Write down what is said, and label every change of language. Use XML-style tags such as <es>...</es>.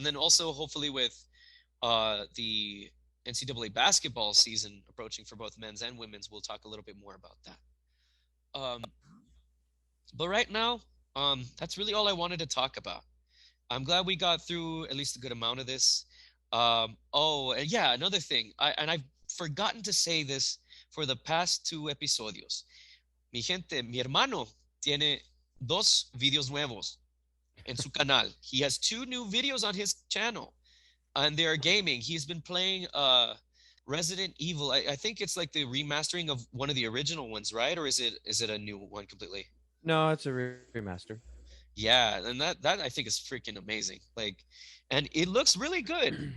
<en>And then also hopefully with the NCAA basketball season approaching for both men's and women's, we'll talk a little bit more about that. But right now, that's really all I wanted to talk about. I'm glad we got through at least a good amount of this. Oh, and yeah, another thing. I've forgotten to say this for the past two episodios.</en> <es>Mi gente, mi hermano tiene dos videos nuevos en su canal.</es> <en>He has two new videos on his channel, and they are gaming. He's been playing Resident Evil. I think it's like the remastering of one of the original ones, right? Or is it a new one completely? No, it's a remaster. Yeah, and that I think is freaking amazing. Like, and it looks really good.</en>